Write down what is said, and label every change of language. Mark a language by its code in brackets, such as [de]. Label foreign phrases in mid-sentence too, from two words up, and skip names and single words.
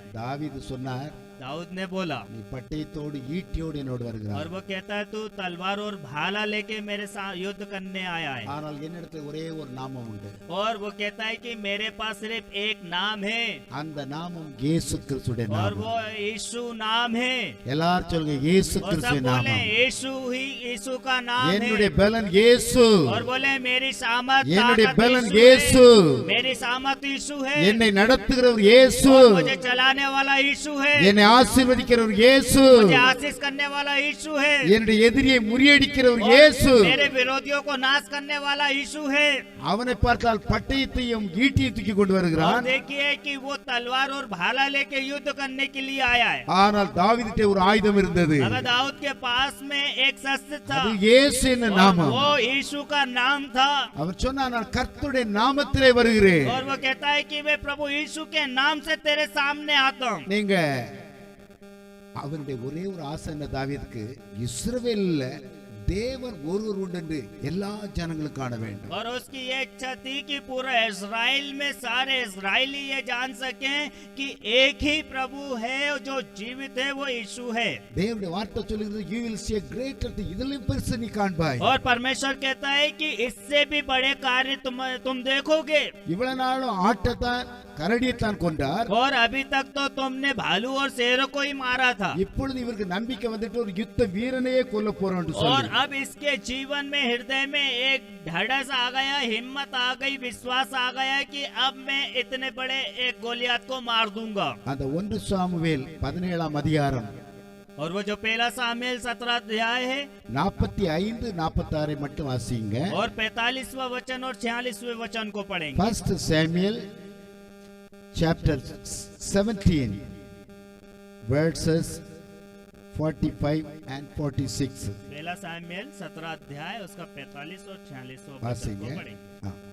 [ta] தாவீது சொன்னார், [hi] दाऊद ने बोला, [ta] நீ பட்டயத்தோடு ஈட்டியோடு என்னோடு [hi] और [ta] வருகிறார். [hi] वो कहता है तू तलवार और भाला लेके मेरे साथ युद्ध करने आया है। [ta] ஆனால் என்னிடத்தில் ஒரே ஒரு நாமம் உண்டு. [hi] और वो कहता है कि मेरे पास सिर्फ एक नाम है, [ta] அந்த நாமம் இயேசு கிறிஸ்துடைய [hi] और [ta] நாமம். [hi] वो यीशु नाम है। [ta] எல்லாரும் சொல்லுங்க இயேசு [hi] और सब [ta] கிறிஸ்துடைய [hi] बोले [ta] நாமம். [hi] यीशु ही यीशु का नाम [ta] என்னுடைய [hi] है। [ta] பலன் இயேசு. [hi] और बोले मेरी सामर्थ [ta] என்னுடைய [hi] ताकत [ta] பலன் [hi] यीशु [ta] இயேசு. [hi] है। मेरी सामर्थ यीशु है। [ta] என்னை நடத்துகிறவர் இயேசு. [hi] और मुझे चलाने वाला यीशु है। [ta] என்னை ஆசீர்வதிக்கிறவர் இயேசு. [hi] मुझे आशीष करने वाला यीशु है। [ta] என்னுடைய எதிரியை முறியடிக்கிறவர் [hi] और [ta] இயேசு. [hi] मेरे विरोधियों को नाश करने वाला यीशु है। [ta] அவனை பார்த்தால் பட்டயத்தையும் ஈட்டியை தூக்கி கொண்டு [hi] और [ta] வருகிறான். [hi] देखिए कि वो तलवार और भाला लेके युद्ध करने के लिए आया है। [ta] ஆனால் தாவீதுகிட்ட ஒரு ஆயுதம் இருந்தது. [hi] मगर दाऊद के पास में एक शस्त्र था, [ta] அது இயேசு என்ன [hi] और [ta] நாமம். [hi] वो यीशु का नाम था। [ta] அவர் சொன்னார், நான் கர்த்தருடைய நாமத்திலே வருகிறேன். [hi] और वो कहता है कि मैं प्रभु यीशु के नाम से तेरे सामने आता हूँ। [ta] நீங்க அவருடைய ஒரே ஒரு ஆசை என்ன தாவீதுக்கு, இஸ்ரவேல்ல தேவன் ஒருவர் உண்டு என்று எல்லா ஜனங்களும் காண வேண்டும். [hi] और उसकी ये इच्छा थी कि पूरा इस्राएल में सारे इस्राएली ये जान सकें कि एक ही प्रभु है जो जीवित है, वो यीशु है। [ta] தேவனுடைய வார்த்தை சொல்லுகிறது, [en] you will see a greater thing. [ta] இதிலும் பெருசு நீ காண்பாய். [hi] और परमेश्वर कहता है कि इससे भी बड़े कार्य तुम देखोगे। [ta] இவ்வளவு நாளும் ஆட்டத்தான் கரடியத்தான் கொண்டார். [hi] और अभी तक तो तुमने भालू और शेरों को ही मारा था, [ta] இப்பொழுது இவருக்கு நம்பிக்கை வந்துட்டு ஒரு யுத்த வீரனையே கொல்ல போறோம் என்று [hi] और [ta] சொல்லி [hi] अब इसके जीवन में हृदय में एक ढड़स आ गया, हिम्मत आ गई, विश्वास आ गया कि अब मैं इतने बड़े एक गोलियत को मार दूंगा। [ta] அந்த 1 சாமுவேல் 17ஆம் அதிகாரம் [hi] और वो जो पहला सामुएल 17 अध्याय है [ta] 45 46 மட்டும் வாசிங்க. [hi] और 45वां वचन और 46वें वचन को पढ़ेंगे। [en] 1 Samuel chapter 17 verses 45 and 46 [hi] पहला सामुएल 17 अध्याय उसका 45 और 46वां वचन वासेंगे. को पढ़ेंगे। हाँ.